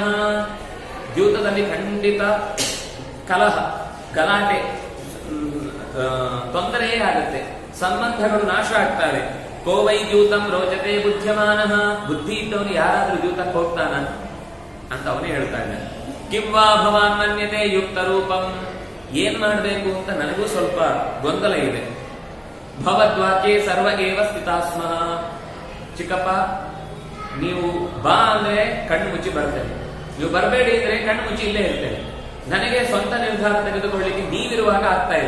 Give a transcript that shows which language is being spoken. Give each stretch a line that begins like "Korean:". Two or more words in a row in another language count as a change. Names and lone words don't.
Kannada: ದ್ಯೂತದಲ್ಲಿ ಖಂಡಿತ ಕಲಹ, ಗಲಾಟೆ, ತೊಂದರೆಯೇ ಆಗುತ್ತೆ, ಸಂಬಂಧಗಳು ನಾಶ ಆಗ್ತವೆ.
Sanskrit: ಕೋವೈ ದ್ಯೂತಂ ರೋಚತೆ ಬುದ್ಧ್ಯಮಾನಃ.
Kannada: ಬುದ್ಧಿ ಇದ್ದವನು ಯಾರಾದ್ರೂ ದ್ಯೂತಕ್ಕೆ ಹೋಗ್ತಾನ ಅಂತ ಅವನೇ ಹೇಳ್ತಾ ಇದ್ದಾನೆ.
Sanskrit: ಕಿಂವಾ ಭವಾನ್ ಮನ್ಯತೆ ಯುಕ್ತ ರೂಪಂ.
Kannada: ಏನ್ ಮಾಡಬೇಕು ಅಂತ ನನಗೂ ಸ್ವಲ್ಪ ಗೊಂದಲ ಇದೆ.
Sanskrit: ಭವದ್ವಾಕ್ಯೆ ಸರ್ವ ಏವ ಸ್ಥಿತಾಸ್ಮಃ.
Kannada: ಚಿಕ್ಕಪ್ಪ, ನೀವು ಬಾ ಅಂದ್ರೆ ಕಣ್ಣು ಮುಚ್ಚಿ ಬರ್ತೇನೆ, ನೀವು ಬರಬೇಡಿ ಅಂದ್ರೆ ಕಣ್ಣು ಮುಚ್ಚಿ ಇಲ್ಲೇ ಇರ್ತೇನೆ. ನನಗೆ ಸ್ವಂತ ನಿರ್ಧಾರ ತೆಗೆದುಕೊಳ್ಳಿಕ್ಕೆ ನೀವಿರುವಾಗ ಆಗ್ತಾ ಇಲ್ಲ.